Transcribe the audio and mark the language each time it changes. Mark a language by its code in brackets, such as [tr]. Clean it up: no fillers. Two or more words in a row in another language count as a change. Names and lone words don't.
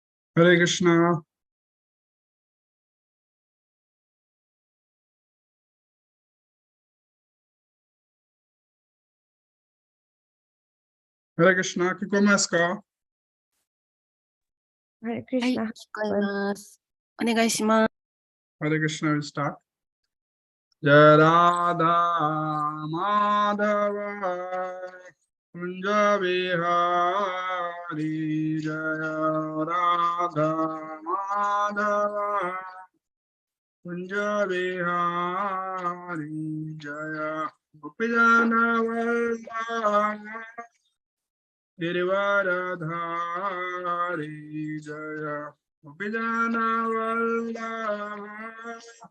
[sa] Hare Krishna. [ja] Hare Krishna, 聞こえますか? [sa] Hare [ja] はい、 [sa] Krishna. [ja] 聞こえます。お願いします。 [en] Hare Krishna will start. [sa] जय राधा माधव कुञ्ज विहारी जय राधा माधव कुञ्ज विहारी जय गोपीजन वल्लभ गिरिवरधारी जय गोपीजन वल्लभ